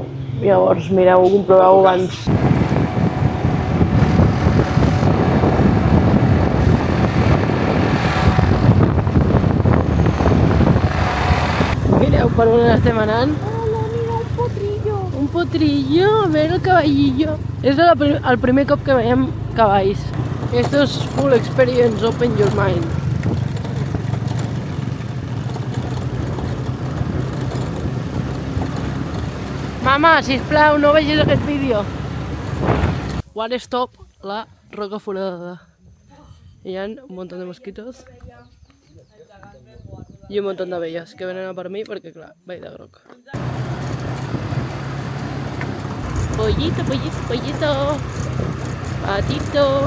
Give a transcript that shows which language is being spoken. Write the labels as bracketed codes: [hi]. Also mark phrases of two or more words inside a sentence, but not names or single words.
[ca] Llavors mireu, comproveu abans. Mireu per on estem anant. Hola, mira, un potrillo. Un potrillo, a veure el caballillo. És el primer cop que veiem cavalls. [en] Esto és full experience, open your mind. [ca] Mama, sisplau, no vegis aquest vídeo. [en] One stop, [ca] la Roca Foradada. Hi ha [es] un montón de mosquitos [ca] i [es] un montón [ca] d'abelles que venen a per mi perquè, clar, vaig de groc. Pollito, pollito, pollito. Patito.